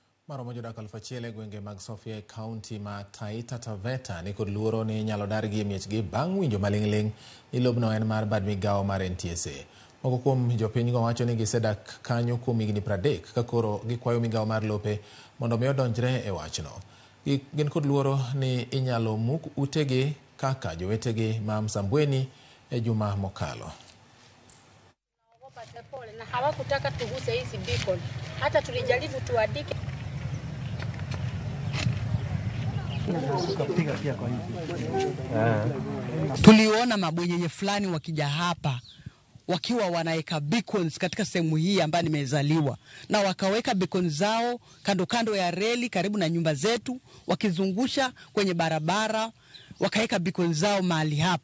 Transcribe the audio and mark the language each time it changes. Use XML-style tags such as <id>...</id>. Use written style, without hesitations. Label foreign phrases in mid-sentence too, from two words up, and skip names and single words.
<luo>Maromo jodak alfachiele gwenge mag Sofia County ma Taita Taveta ni kod luoro ni nyalo dargi miechgi bang' winjo maling'ling ni lobno en mar bad migawo mar NTSA. Moko kuom jopinygo wacho ni gisedak kanyo kuom higni 30 ka koro gikwayo migawo mar lope mondo mi odonjre e wachno. Gin kod luoro ni inyalo muk utegi kaka jowetegi ma Msambweni e juma mokalo.</luo> <sw>Na hawakutaka tuguse hizi beacon. Hata tulijaribu tuandike. Tuliona mabwenyenye fulani wakija hapa wakiwa wanaeka beacons katika sehemu hii ambayo nimezaliwa, na wakaweka beacons zao kando kando ya reli karibu na nyumba zetu, wakizungusha kwenye barabara, wakaweka beacons zao mahali hapa.</sw>